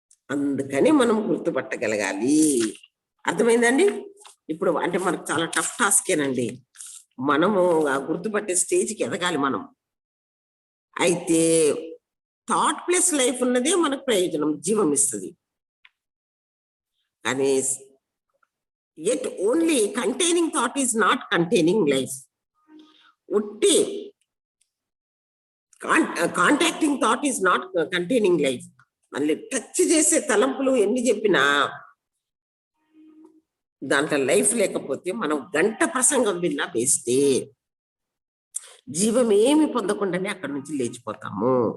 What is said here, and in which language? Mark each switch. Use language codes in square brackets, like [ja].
[te] అందుకని మనం గుర్తుపట్టగలగాలి. అర్థమైందండి. ఇప్పుడు అంటే మనకు చాలా టఫ్ టాస్కేనండి, మనము ఆ గుర్తుపట్టే స్టేజ్కి ఎదగాలి మనం. అయితే థాట్ ప్లస్ లైఫ్ ఉన్నదే మనకు ప్రయోజనం, జీవం ఇస్తుంది. కానీ [en] Yet only containing thought is not containing life. [te] ఉట్టి [en] Contacting thought is not containing life. [te] మళ్ళీ టచ్ చేసే తలంపులు ఎన్ని చెప్పినా దాంట్లో లైఫ్ లేకపోతే మనం గంట ప్రసంగం విన్నా వేస్తే జీవం ఏమి పొందకుండానే అక్కడి నుంచి లేచిపోతాము.